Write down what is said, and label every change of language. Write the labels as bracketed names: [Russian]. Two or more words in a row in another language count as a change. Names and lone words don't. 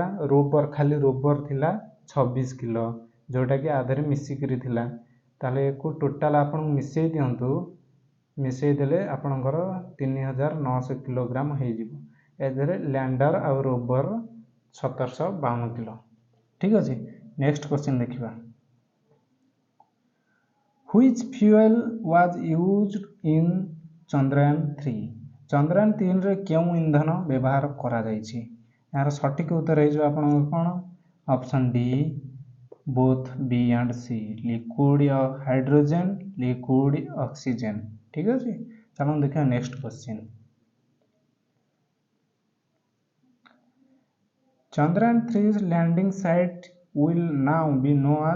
[Odia] ଖାଲି ରୋଭର ଥିଲା 26 କିଲୋ, ଯେଉଁଟାକି ଆ ଦେହରେ ମିଶିକିରି ଥିଲା। ତାହେଲେ ୟାକୁ ଟୋଟାଲ ଆପଣଙ୍କୁ ମିଶେଇ ଦିଅନ୍ତୁ, ମିଶେଇ ଦେଲେ ଆପଣଙ୍କର 3900 କିଲୋଗ୍ରାମ ହେଇଯିବ। ଏ ଦେହରେ ଲ୍ୟାଣ୍ଡର ଆଉ ରୋଭର 1752 କିଲୋ। ଠିକ୍ ଅଛି, [English] next question [Odia] ଦେଖିବା, [English] Which fuel was used in ଚନ୍ଦ୍ରୟାନ 3? [Odia] ଚନ୍ଦ୍ରୟାନ 3ରେ କେଉଁ ଇନ୍ଧନ ବ୍ୟବହାର କରାଯାଇଛି? ଏହାର ସଠିକ ଉତ୍ତର ହେଇଯିବ ଆପଣଙ୍କର କ'ଣ? [English] option D both B and C, liquid hydrogen, liquid oxygen. [Odia] ଠିକ୍ ଅଛି, ଚାଲନ୍ତୁ ଦେଖିବା [English] next question. ଚନ୍ଦ୍ରୟାନ 3 landing site will now be known as?